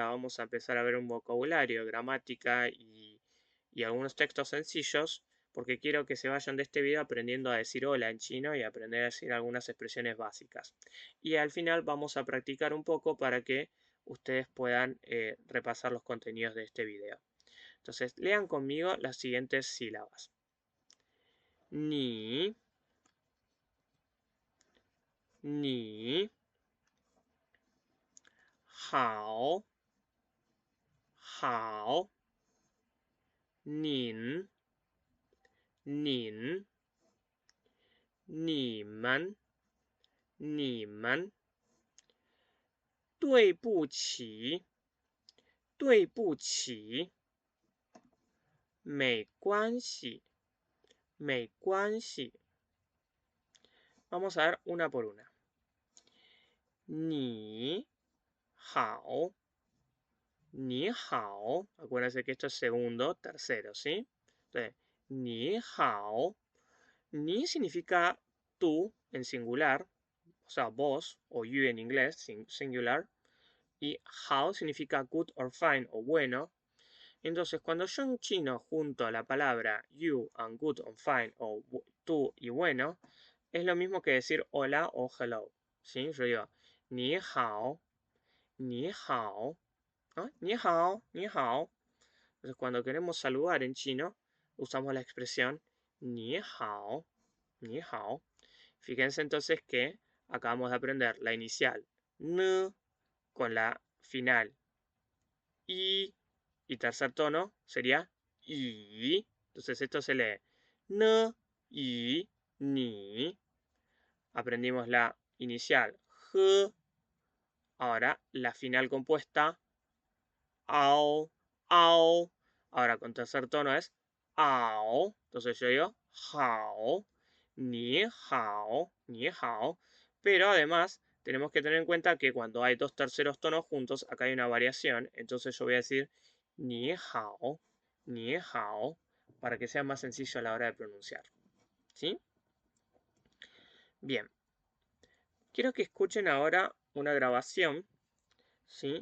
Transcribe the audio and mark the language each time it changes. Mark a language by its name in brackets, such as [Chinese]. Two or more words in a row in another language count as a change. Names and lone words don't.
[Spanish] Vamos a empezar a ver un vocabulario, gramática y algunos textos sencillos, porque quiero que se vayan de este video aprendiendo a decir hola en chino y aprender a decir algunas expresiones básicas. Y al final vamos a practicar un poco para que ustedes puedan repasar los contenidos de este video. Entonces, lean conmigo las siguientes sílabas. [Chinese] 你，你，好，好, 您，您, 你们，你们，对不起，对不起，没关系，没关系。 [Spanish] Vamos a ver una por una. [Chinese] 你好，你好. [Spanish] Acuérdense que esto es segundo, tercero, ¿sí? Entonces, [Chinese] 你好. [Spanish] Ni significa tú en singular, o sea, vos o you en inglés, singular. Y hao significa [English] good or fine [Spanish] o bueno. Entonces, cuando yo en chino junto la palabra [English] you and good or fine [Spanish] o tú y bueno, es lo mismo que decir hola o hello. ¿Sí? Yo digo [Chinese] 你好，你好, [Spanish] ¿no? [Chinese] 你好，你好. [Spanish] Entonces, cuando queremos saludar en chino, usamos la expresión [Chinese] 你好，你好. [Spanish] Fíjense entonces que acabamos de aprender la inicial n con la final y tercer tono sería y. Entonces esto se lee n, y, ni. Aprendimos la inicial h. Ahora la final compuesta ao, ao. Ahora con tercer tono es ao. Entonces yo digo [Chinese] 好，你好，你好. [Spanish] Pero además tenemos que tener en cuenta que cuando hay dos terceros tonos juntos, acá hay una variación. Entonces yo voy a decir [Chinese] 你好, [Spanish] para que sea más sencillo a la hora de pronunciar. ¿Sí? Bien. Quiero que escuchen ahora una grabación, ¿sí?